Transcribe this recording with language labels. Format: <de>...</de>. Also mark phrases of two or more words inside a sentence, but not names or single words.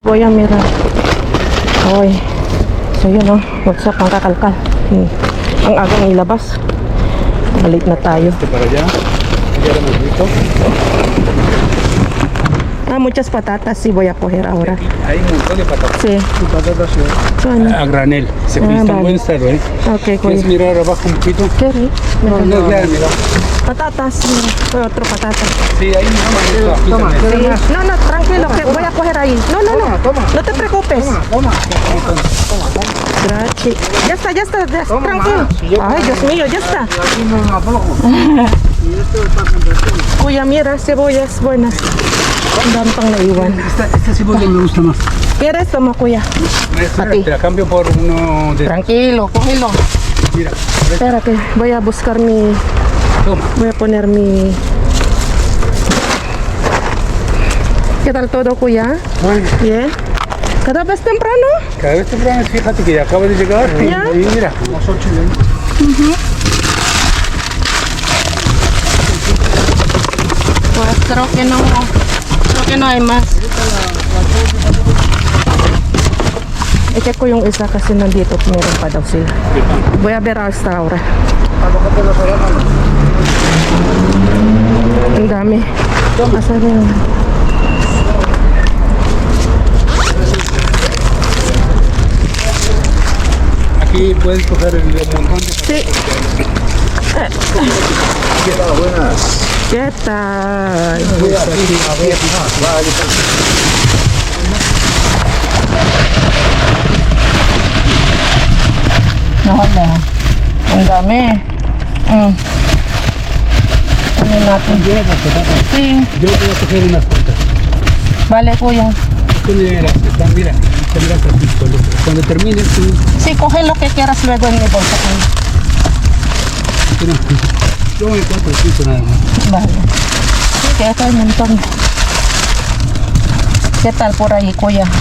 <es>Voy a mirar. Hoy.</es> <tl>So yun oh.</tl> <en>What's up</en> <tl>ang kakalkal. Ang agang ilabas. Balik na tayo.</tl> <es>Para allá. Ya era más rico. Muchas patatas sí voy a coger ahora. Hay un montón de patatas. Sí. Patatas Bueno. a granel. Se Ah, están vale. buen estado, ¿eh? Ok, ¿Quieres cuya. mirar abajo un poquito? ¿Qué rico? No, ya, mira. Patatas. Mira. Otro patata. Sí, ahí mira. Toma, Sí. No, no, tranquilo, que voy a coger ahí. No, no, no. No te preocupes. Toma. Gracias. Ya está, ya está. Tranquilo. Ay, Dios mío, ya está. Aquí no me aflojo. Y esto está con Kuya, mira, cebollas buenas.</es> <tl>Ang dami pang naiwan.</tl> <es>Esta cebolla me gusta más. ¿Quieres? Toma, kuya. Espera, ti. te la cambio por uno de... Tranquilo, cógelo. Mira, Espérate, voy a buscar mi... toma. Voy a poner mi... ¿Qué tal todo, kuya? Bueno, Bien. ¿Cada vez temprano? cada vez temprano, fíjate que ya acabo de llegar. ¿Ya? Y mira, como son chilenos. Pues creo que no hay más.</es> <tl>Ito ko yung isa kasi nandito meron pa daw sila.</tl> <es>Voy a ver hasta ahora.</es> <tl>Ang dami. Asa rin.</tl> <es>Aquí puedes coger el montón de... Sí. ¿Qué tal?</es> <tl>Wala. Ang dami. Ano natin?</tl> <es>Sí. Yo voy a coger unas cuantas. Vale, kuya. Tú miras, están, mira, te miras así, cuando termines tú... Sí, coge lo que quieras luego en mi bolsa. Kuya. Yo me encuentro el nada más. Vale. Sí, que hay un montón. ¿Qué tal por ahí, kuya?</es>